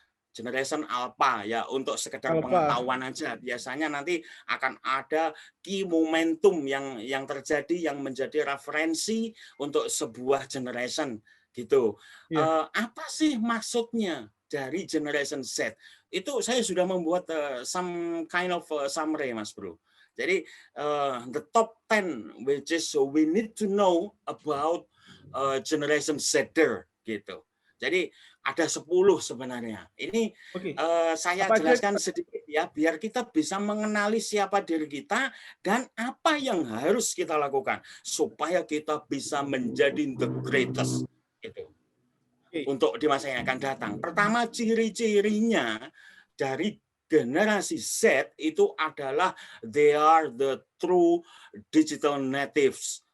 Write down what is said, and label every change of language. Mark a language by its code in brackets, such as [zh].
[id] Generation Alpha ya, untuk sekedar pengetahuan aja. Biasanya nanti akan ada [en] key momentum [id] yang terjadi, yang menjadi referensi untuk sebuah generation gitu. Apa sih maksudnya dari generation Z? Itu saya sudah membuat [en] some kind of summary, [id] Mas Bro. Jadi [en] the top 10 which is we need to know about generation Z [id] gitu. Jadi ada 10 sebenarnya. Ini saya jelaskan sedikit ya, biar kita bisa mengenali siapa diri kita dan apa yang harus kita lakukan supaya kita bisa menjadi [en] the greatest [id] gitu. Untuk di masa yang akan datang. Pertama, ciri-cirinya dari generasi Z itu adalah [en] they are the true digital natives.